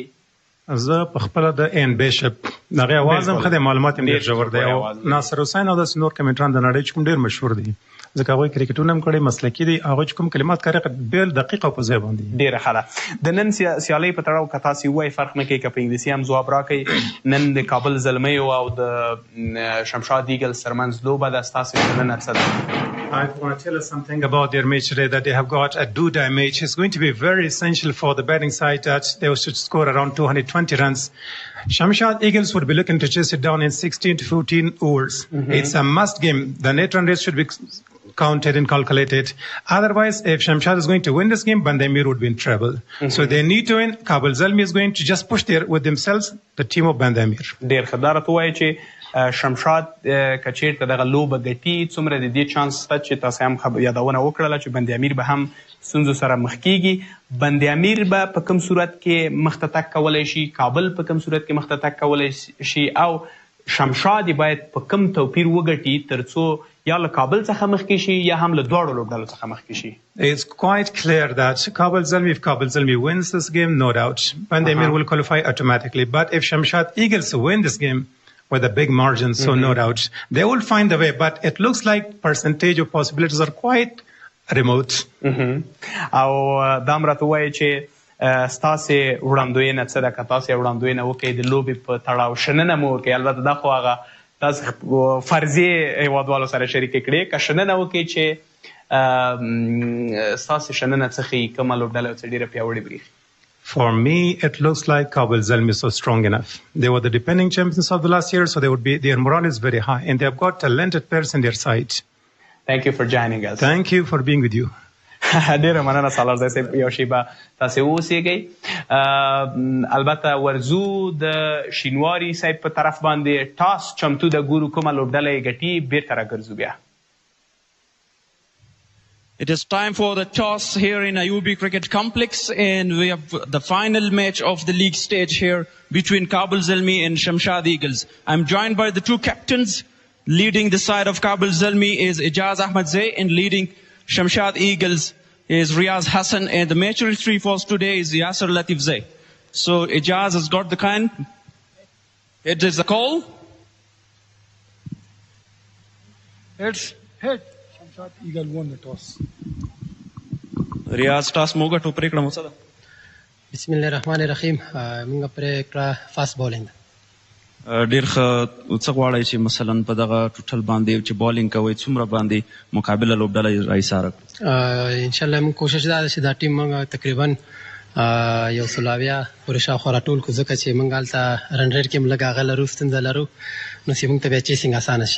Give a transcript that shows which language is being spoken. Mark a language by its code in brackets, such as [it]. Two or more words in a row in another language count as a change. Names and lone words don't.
[ps] زه په خپله د این بیشپ د هغې اواز هم ښه دی، معلومات هم ډېر ژور دی، او ناصر حسین او داسې نور کمنټران د نړۍ چې کوم ډېر مشهور دي، ځکه هغوی کریکټونه هم کړي، مسلکي دي. هغوی چې کوم کلمات کاري بیل دقیق او په ځای باندې ډېره ښه ده. د نن سیالۍ په تړاو که تاسې ووایئ فرق نه کوي که په انګلیسي هم ځواب راکئ. نن د کابل زلمیو او د شمشاد ایګلز ترمنځ لوبه ده، ستاسې شننه څه ده؟ [en] I want to tell us something about their match today, that they have got a do-die match. It's going to be very essential for the batting side that they should score around 220 runs. Shamshad Eagles would be looking to chase it down in 16 to 14 overs. It's a must game. The net run rate should be counted and calculated. Otherwise, if Shamshad is going to win this game, Bandamir would be in trouble. So they need to win. Kabul Zalmi is going to just push there with themselves, the team of Bandamir. [ps] ډېر ښه. دا راته ووایي چې شمشاد که چېرته دغه لوبه ګټي، څومره د دې چانس شته چې تاسې هم یادونه وکړله چې بند امیر به هم ستونزو سره مخ کېږي. بند امیر به په کوم صورت کې مخ ته تګ کولی شي، کابل په کوم صورت کې مخ ته تګ کولی شي، او شمشاد باید په کوم توپیر وګټي تر څو یا له کابل څخه مخکې شي یا هم له دواړو لوبډلو څخه مخکې شي؟ [en] It's quite clear that Kabul Zalmi, if Kabul Zalmi wins this game, no doubt, Bandamir will qualify automatically. But if Shamshad Eagles win this game with a big margin, so no doubt, they will find a way. But it looks like percentage of possibilities are quite remote. [ps] او دا هم راته ووایي چې ستاسې وړاندوینه څه ده؟ که تاسې وړاندوینه وکړئ د لوبې په تړاو، شننه مو وکړئ، البته دا خو هغه تاسې فرضیې هېوادوالو سره شریکې کړې، که شننه وکړئ چې ستاسې شننه څه ښیي کومه لوبډله څه ډېره پیاوړې برېښي؟ [en] For me, it looks like Kabul Zalmi is so strong enough. They were the defending champions of the last year, so their morale is very high, and they have got talented players in their side. Thank you for joining us. Thank you for being with you. [ps] ډېره مننه سالارزی صاحب، یو شیبه تاسې واوسېږئ. البته ورځو د شینواري صاحب په طرف باندې ټاس چمتو ده، ګورو کومه لوبډله یې ګټي، بېرته راګرځو بیا. [en] It is time for the toss here in Ayubi Cricket Complex, and we have the final match of the league stage here between Kabul Zalmi and Shamshad Eagles. I'm joined by the two captains. Leading the side of Kabul Zalmi is Ijaz Ahmed Zay, and leading Shamshad Eagles is Riaz Hassan, and the match referee for today is Yasser Latif Zay. So Ijaz has got the kind. It is a call. It's hit. Shamshad Eagle won the toss. [ps] Riaz toss موږ ټو پرېکړه مو څه ده؟ [ar] بسم الله الرحمن الرحیم. [ps] موږ پرېکړه [en] fast bowling. [ps] ډېر ښه. څه غواړئ چې مثلا په دغه ټوټل باندې چې بالینګ کوئ څومره باندې مقابله لوبډله راایساره کړو؟ انشاءالله موږ کوشش دا ده چې دا ټیم موږ تقریبا یو سلاویا پورې شاوخوا راټول کړو، ځکه چې موږ هلته [en] run rate [ps] کې هم لږ هغه لرو، ستونزه لرو، نو چې موږ ته بیا چیسینګ اسانه شي.